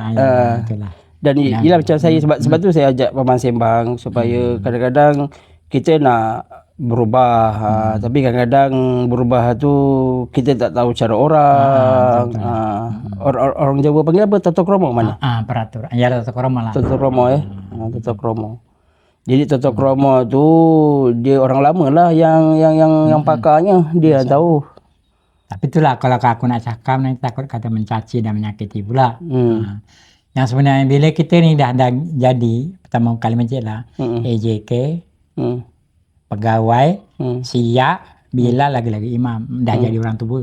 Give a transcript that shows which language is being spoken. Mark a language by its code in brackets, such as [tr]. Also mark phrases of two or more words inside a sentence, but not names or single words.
[ms] Dan ialah macam saya sebab tu saya ajak paman sembang supaya kadang-kadang kita nak berubah, tapi kadang-kadang berubah tu kita tak tahu cara orang. Orang Jawa panggil apa? Tata krama mana? Peraturan. Ya tata krama lah. Tata krama tata krama. Jadi tata krama tu dia orang lama lah yang pakarnya, dia tahu. Tapi itulah kalau aku nak cakap nanti takut kata mencaci dan menyakiti pula. Yang sebenarnya bila kita ni dah jadi pertama kali masjid lah, AJK, pegawai, siap, bila lagi-lagi imam, dah jadi orang tua.